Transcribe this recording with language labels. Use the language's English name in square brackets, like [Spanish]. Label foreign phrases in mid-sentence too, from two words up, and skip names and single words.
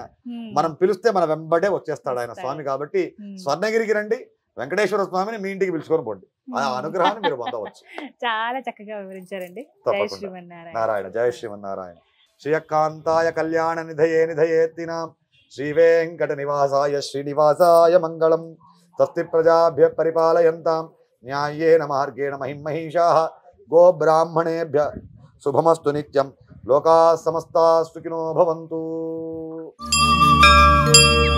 [Telugu] మనం పిలిస్తే మన వెంబడే వచ్చేస్తాడు ఆయన స్వామి. కాబట్టి స్వర్ణగిరికి రండి, వెంకటేశ్వర స్వామిని మీ ఇంటికి పిలుచుకొని పోండి. ఆ అనుగ్రహాన్ని మీరు పొందవచ్చు. చాలా చక్కగా వివరించారండి. [Sanskrit] నారాయణ. జయ శ్రీమన్నారాయణ. శ్రీయకాంతాయ కళ్యాణ నిధయే నిధయేత్తినాం శ్రీ వెంకట నివాసాయ శ్రీనివాసాయ మంగళం. స్వస్తి ప్రజాభ్య పరిపాలయంతాం న్యాయేన మార్గేణ మహిమహీషాః. గో బ్రాహ్మణేభ్య శుభమస్తు నిత్యం. లోకాః సమస్తాః సుఖినో భవంతు.